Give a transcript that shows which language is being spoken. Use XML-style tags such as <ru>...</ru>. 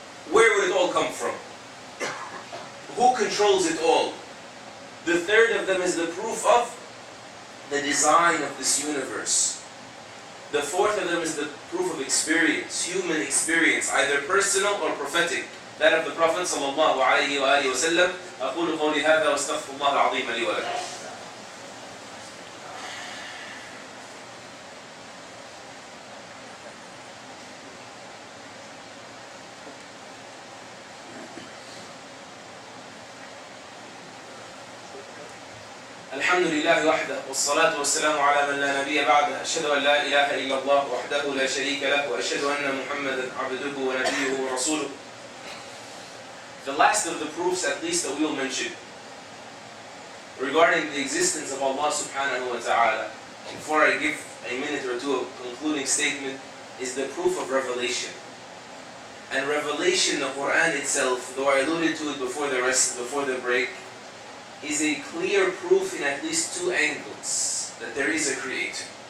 <en>Where would it all come from? Who controls it all? The third of them is the proof of the design of this universe. The fourth of them is the proof of experience, human experience, either personal or prophetic. That of the Prophet sallallahu alayhi wa alihi wa sallam.</en> <ar>أقول قولي هذا واستغفر الله العظيم لي ولكم. الحمد لله وحده والصلاة والسلام على من لا نبي بعده أشهد أن لا إله إلا الله وحده لا شريك له وأشهد أن محمدا عبده ونبيه ورسوله.</ar> <en>The last of the proofs, at least, that we will mention regarding the existence of Allah subhanahu wa ta'ala, before I give a minute or two of concluding statement, is the proof of revelation. And revelation, the Quran itself, though I alluded to it before the break, is a clear proof in at least 2 angles that there is a creator.</en>